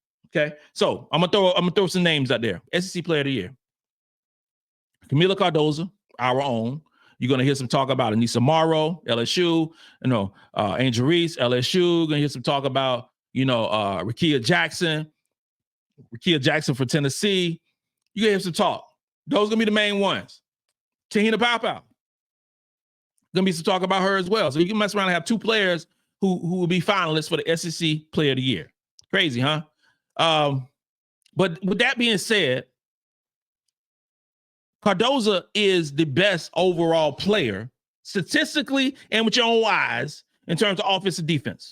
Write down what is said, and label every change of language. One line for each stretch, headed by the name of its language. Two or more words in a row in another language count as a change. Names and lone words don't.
English: Okay, so I'm gonna throw some names out there. SEC Player of the Year: Kamilla Cardozo, our own. You're gonna hear some talk about Anissa Morrow, LSU. Angel Reese, LSU. Gonna hear some talk about Rickea Jackson for Tennessee. You gonna hear some talk. Those gonna be the main ones. Te-Hina Paopao. Gonna be some talk about her as well. So you can mess around and have two players who will be finalists for the SEC Player of the Year. Crazy, huh? But with that being said, Cardozo is the best overall player statistically and with your own eyes in terms of offense and defense.